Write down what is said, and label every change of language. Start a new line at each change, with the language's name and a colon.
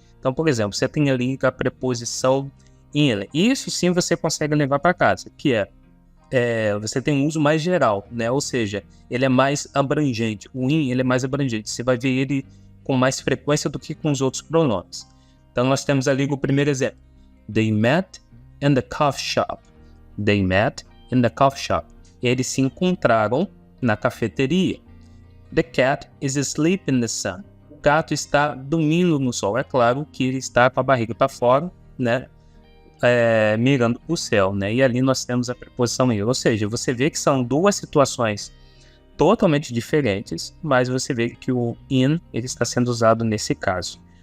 Portuguese: Então, por exemplo, você tem ali a preposição in. Isso sim você consegue levar para casa, que você tem um uso mais geral, né? Ou seja, ele é mais abrangente. O in ele é mais abrangente. Você vai ver ele com mais frequência do que com os outros pronomes. Então, nós temos ali o primeiro exemplo.
English: They met in the coffee shop. They met in the coffee shop.
Portuguese: Eles se encontraram na cafeteria.
English: The cat is asleep in the sun.
Portuguese: O gato está dormindo no sol. É claro que ele está com a barriga para fora, né? Mirando o céu, né? E ali nós temos a preposição in. Ou seja, você vê que são duas situações totalmente diferentes, mas você vê que o in ele está sendo usado nesse caso.